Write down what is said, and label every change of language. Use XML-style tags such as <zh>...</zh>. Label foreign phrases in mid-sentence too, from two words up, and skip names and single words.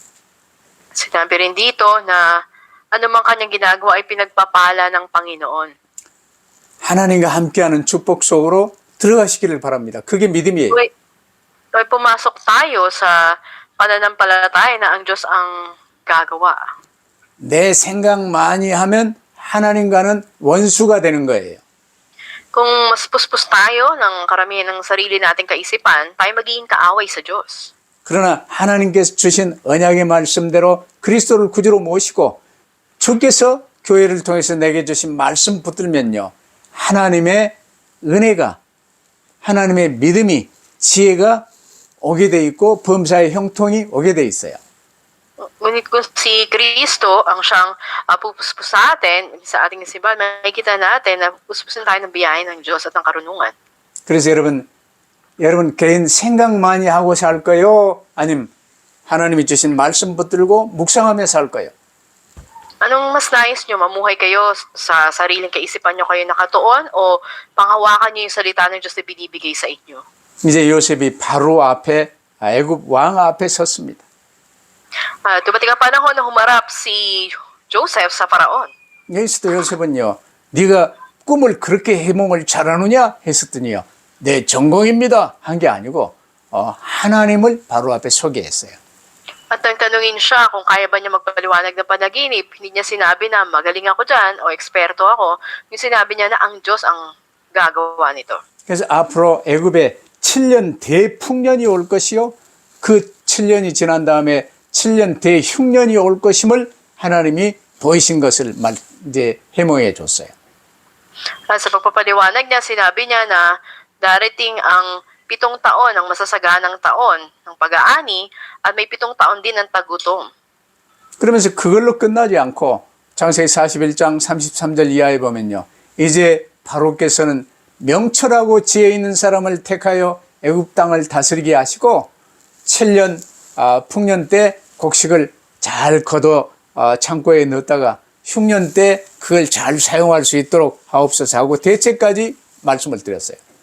<tl>Sinabi rin dito na anumang kanyang ginagawa ay pinagpapala ng Panginoon.</tl> <ko>하나님과 함께하는 축복 속으로 들어가시기를 바랍니다. 그게 믿음이에요.</ko> <tl>Kaya pumasok tayo sa pananampalataya na ang Diyos ang gagawa.</tl> <ko>내 생각 많이 하면 하나님과는 원수가 되는 거예요.</ko> <tl>Kung mas puspos tayo ng karamihan ng sarili nating kaisipan, tayo magiging kaaway sa Diyos.</tl> <ko>그러나 하나님께서 주신 언약의 말씀대로 그리스도를 구주로 모시고 주께서 교회를 통해서 내게 주신 말씀 붙들면요. 하나님의 은혜가 하나님의 믿음이 지혜가 오게 돼 있고 범사의 형통이 오게 돼 있어요.</ko> <tl>Ngunit kung si Kristo ang siyang pupuspos sa atin, sa ating simbahan, makikita natin na puspusin tayo ng biyaya ng Diyos at ng karunungan.</tl> <ko>그래서 여러분 개인 생각 많이 하고 살 거요? 아니면 하나님이 주신 말씀 붙들고 묵상하며 살 거요?</ko> <tl>Anong mas nais nyo? Mamuhay kayo sa sariling kaisipan nyo kayo nakatuon o panghawakan nyo yung salita ng Diyos na binibigay sa inyo?</tl> <ko>이제 요셉이 바로 앞에 애굽 왕 앞에 섰습니다.</ko> <tl>Dumating ang panahon na humarap si Joseph sa Paraon.</tl> <ko>여기서도 요셉은요. 네가 꿈을 그렇게 해몽을 잘하느냐 했었더니요. 내 전공입니다 한 게 아니고 하나님을 바로 앞에 소개했어요.</ko> <tl>At nang tanungin siya kung kaya ba niya magpaliwanag ng panaginip, hindi niya sinabi na magaling ako dyan o eksperto ako. Yung sinabi niya na ang Diyos ang gagawa nito.</tl> <ko>그래서 앞으로 애굽에 7년 대풍년이 올 것이요. 그 7년이 지난 다음에 7년 대흉년이 올 것임을 하나님이 보이신 것을 이제 해몽해 줬어요.</ko> <tl>At sa pagpapaliwanag niya, sinabi niya na darating ang 7 taon, ang masasaganang taon ng pag-aani, at may 7 taon din ng tagutom.</tl> <ko>그러면서 그걸로 끝나지 않고 창세기 41장 33절 이하에 보면요. 이제 바로께서는 명철하고 지혜 있는 사람을 택하여 애굽 땅을 다스리게 하시고 7년 풍년 때 곡식을 잘 걷어 창고에 넣었다가 흉년 때 그걸 잘 사용할 수 있도록 하옵소서 하고 대책까지 말씀을 드렸어요.</ko>